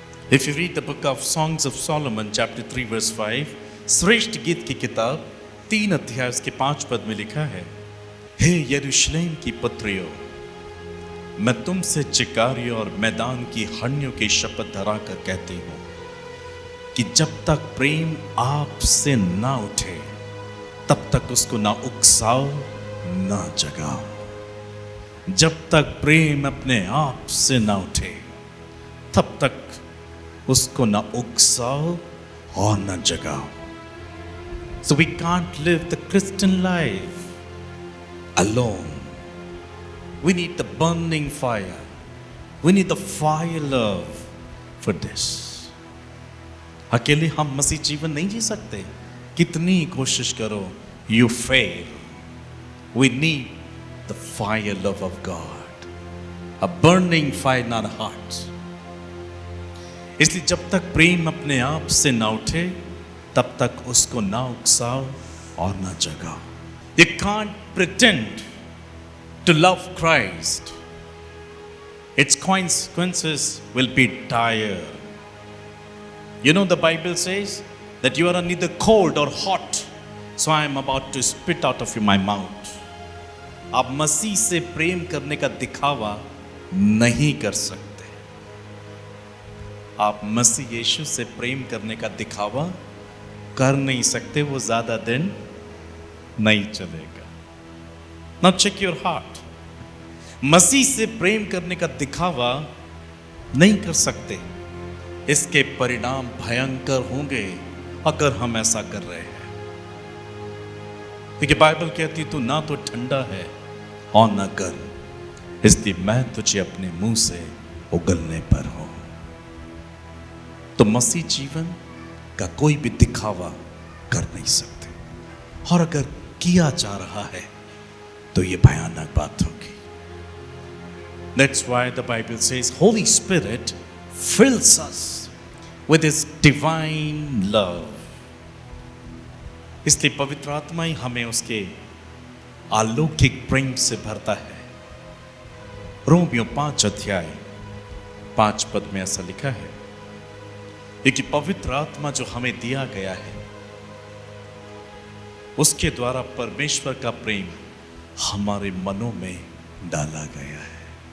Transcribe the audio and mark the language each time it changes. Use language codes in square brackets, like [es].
[en] If you read the book of Songs of Solomon chapter 3 verse 5, [hi] श्रेष्ठ गीत की किताब 3 अध्याय उसके 5 पद में लिखा है, हे यरूशलेम की पुत्रियों, मैं तुमसे चिकारियों और मैदान की हड्डियों की शपथ धरा कर कहती हूं कि जब तक प्रेम आपसे ना उठे, तब तक उसको ना उकसाओ ना जगाओ। जब तक प्रेम अपने आप से ना उठे, तब तक उसको ना उकसाओ और ना जगाओ। [en] So we can't live the Christian life alone. We need the burning fire. We need the fire love for this. [hi] अकेले हम मसीह जीवन नहीं जी सकते। कितनी कोशिश करो, [en] you fail. We need the fire love of God, a burning fire in our hearts. [hi] इसलिए जब तक प्रेम अपने आप से ना उठे तब तक उसको ना उकसाओ और ना जगाओ। [en] You can't pretend to love Christ. Its consequences will be dire. You know, the Bible says that you are neither cold or hot, so I am about to spit out of my mouth. [hi] आप मसीह से प्रेम करने का दिखावा नहीं कर सकते। आप मसीह यीशु से प्रेम करने का दिखावा कर नहीं सकते, वो ज्यादा दिन नहीं चलेगा। [en] Now check your heart. [hi] मसीह से प्रेम करने का दिखावा नहीं कर सकते, इसके परिणाम भयंकर होंगे अगर हम ऐसा कर रहे हैं। क्योंकि बाइबल कहती तू ना तो ठंडा है और ना गर्म, इसलिए मैं तुझे अपने मुंह से उगलने पर हूं। तो मसीह जीवन का कोई भी दिखावा कर नहीं सकते, और अगर किया जा रहा है तो ये भयानक बात होगी। [en] That's why the Bible says Holy Spirit fills us with His divine love. [hi] इसलिए पवित्र आत्मा ही हमें उसके अलौकिक प्रेम से भरता है। रोमियो 5 अध्याय 5 पद में ऐसा लिखा है कि पवित्र आत्मा जो हमें दिया गया है उसके द्वारा परमेश्वर का प्रेम हमारे मनों में डाला गया है।